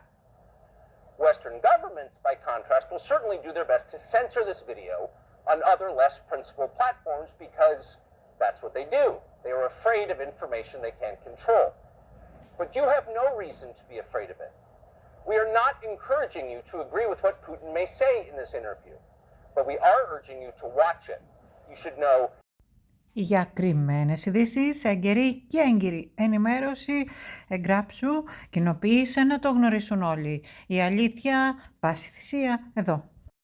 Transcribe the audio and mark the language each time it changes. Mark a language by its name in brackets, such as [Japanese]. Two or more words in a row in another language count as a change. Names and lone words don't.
[English] Western governments, by contrast, will certainly do their best to censor this video on other less principled platforms because that's what they do. They are afraid of information they can't control. But you have no reason to be afraid of it. We are not encouraging you to agree with what Putin may say in this interview, but we are urging you to watch it. You should know. [Greek] Για κρυμμένες ειδήσεις, έγκαιρη και έγκυρη ενημέρωση, εγγράψου, κοινοποίησε να το γνωρίσουν όλοι. Η αλήθεια, πάση θυσία, εδώ.